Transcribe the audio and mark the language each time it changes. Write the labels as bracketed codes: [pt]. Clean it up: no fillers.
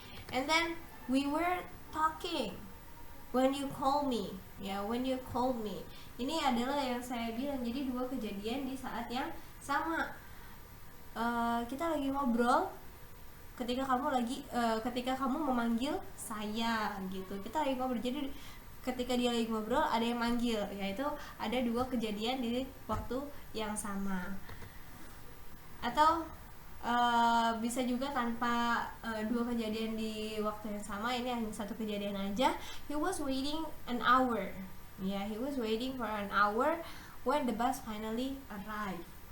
[en] And then we were talking when you call me. Ya, when you called me. [id] Ini adalah yang saya bilang, jadi dua kejadian di saat yang sama. Kita lagi ngobrol ketika kamu memanggil saya gitu. Kita lagi ngobrol, jadi ketika dia lagi ngobrol ada yang manggil, yaitu ada dua kejadian di waktu yang sama. Atau bisa juga tanpa dua kejadian di waktu yang sama, ini hanya satu kejadian aja. [en] He was waiting an hour. Ya, he was waiting for an hour when the bus finally arrived.